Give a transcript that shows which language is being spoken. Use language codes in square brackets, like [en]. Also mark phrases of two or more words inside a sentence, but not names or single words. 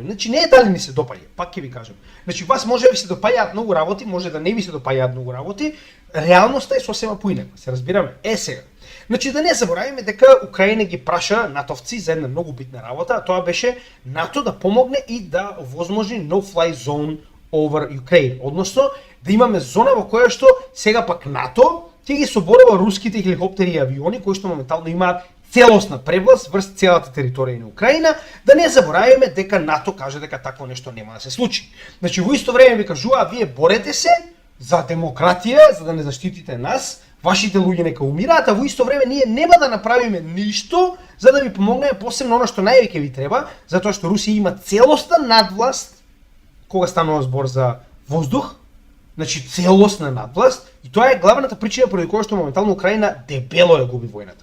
[mk] Значи не е дали ни се допаѓа, пак ќе ви кажам. Значи вас може да ви се допаѓаат многу работи, може да не ви се допаѓаат многу работи, реалноста е сосема поинаква, се разбираме. Сега. Значи да не заборавиме дека Украина ги праша натовци за една многу битна работа, а тоа беше НАТО да помогне и да овозможи [en] no-fly zone over Ukraine, [mk] односно да имаме зона во која што сега пак НАТО ќе ги соборува руските хеликоптери и авиони кои што моментално имаат целосна превласт врз целата територија на Украина, да не заборавиме дека НАТО каже дека такво нешто нема да се случи. Значи во исто време ви кажува, вие борете се за демократија, за да не заштитите нас, вашите луѓе нека умираат, а во исто време ние нема да направиме ништо за да ви помогнеме, посебно она што највеќе ви треба, затоа што Русија има целосна надвласт кога станува збор за воздух, значи целосна надвласт, и тоа е главната причина поради која што моментално Украина дебело ја губи војната.